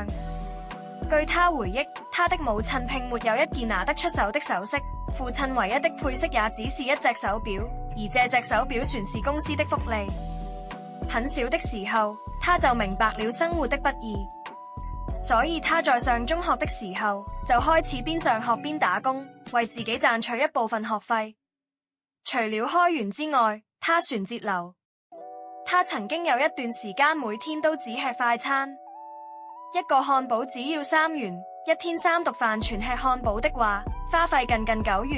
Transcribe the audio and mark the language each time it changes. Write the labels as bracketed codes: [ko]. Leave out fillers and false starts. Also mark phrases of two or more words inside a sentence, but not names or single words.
[zh] 據他回憶，他的母親並沒有一件拿得出手的首飾，父親唯一的配飾也只是一隻手錶，而這隻手錶算是公司的福利。很小的時候，他就明白了生活的不易，所以他在上中學的時候就開始邊上學邊打工，為自己賺取一部分學費。除了開源之外，他旋節流。他曾經有一段時間每天都只吃快餐，一個漢堡只要3元，一天3頓飯全吃漢堡的話，花費近9元。